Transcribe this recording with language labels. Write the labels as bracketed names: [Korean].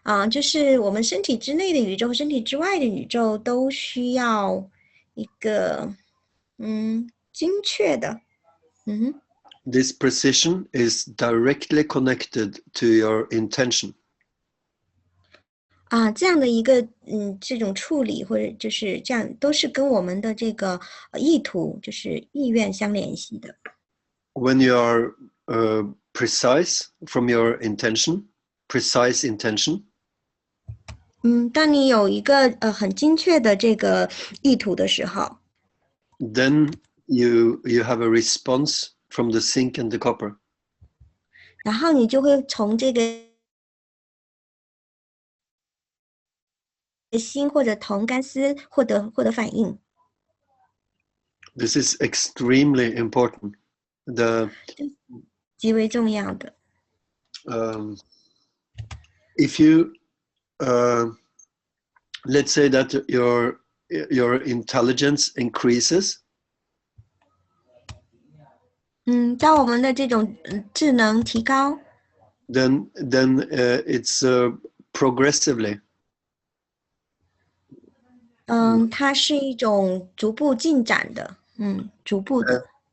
[Chinese] 就是我们身体之内的宇宙和身体之外的宇宙都需要一个精确的。 [English] This precision is directly connected to your intention. [Chinese] 这样的一个这种处理或者就是这样，都是跟我们的这个意图，就是意愿相联系的。 [English] When you are precise from your intention, precise intention. [Chinese] 当你有一个很精确的这个意图的时候 [English] then you have a response from the zinc and the copper. [Chinese] 然后你就会从这个锌或者铜干丝获得反应。 [English] This is extremely important. [Chinese] 极为重要的。 [English] If you let's say that your intelligence increases. [Chinese] 当我们的这种智能提高 [English] then it's progressively. [Chinese] 它是一种逐步进展的，逐步的。